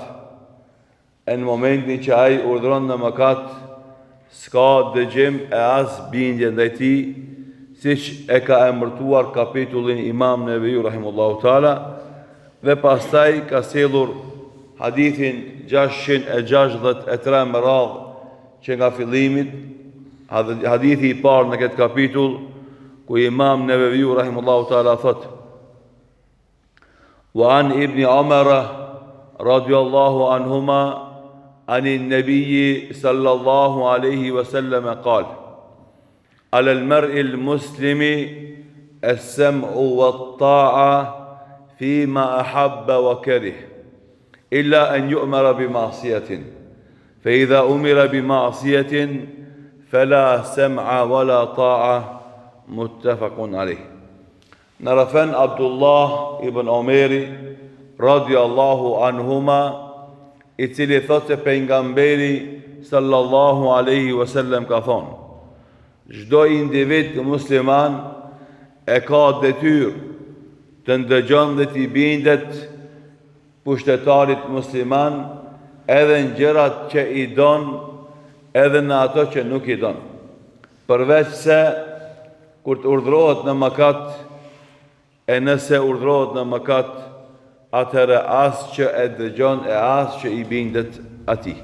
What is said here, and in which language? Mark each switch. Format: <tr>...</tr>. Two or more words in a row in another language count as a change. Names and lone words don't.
<sq>E në momentin që ai urdhron në mëkat, s'ka dëgjim e as bindje ndaj tij, siç e ka emërtuar kapitullin Imam Neveviu</sq> <ar>رحمه الله تعالى,</ar> <sq>dhe pastaj ka sjellur hadithin 663 me radhë, që nga fillimit, hadithi i parë në këtë kapitull, ku Imam Neveviu</sq> <ar>رحمه الله تعالى</ar> <sq>thot:</sq> <ar>وعن ابن عمر رضي الله عنهما عن النبي صلى الله عليه وسلم قال: على المرء المسلم السمع والطاعة فيما أحب وكره، إلا أن يؤمر بمعصية، فإذا أمر بمعصية فلا سمع ولا طاعة. متفق عليه.</ar> <sq>نرفن عبد الله ibn Omeri</sq> <ar>رضي الله عنهما,</ar> <sq>i cili thot se pejgamberi</sq> <ar>صلى الله عليه وسلم</ar> <sq>ka thonë: çdo individ musliman e ka detyrë të ndëgjon dhe t'i bindet pushtetarit musliman, edhe në gjërat që i don, edhe në ato që nuk i don, përveç se kur të urdhrohet në mëkat, e nëse urdhrohet në mëkat, atëherë as që e dëgjon e as që i bindet atij.</sq>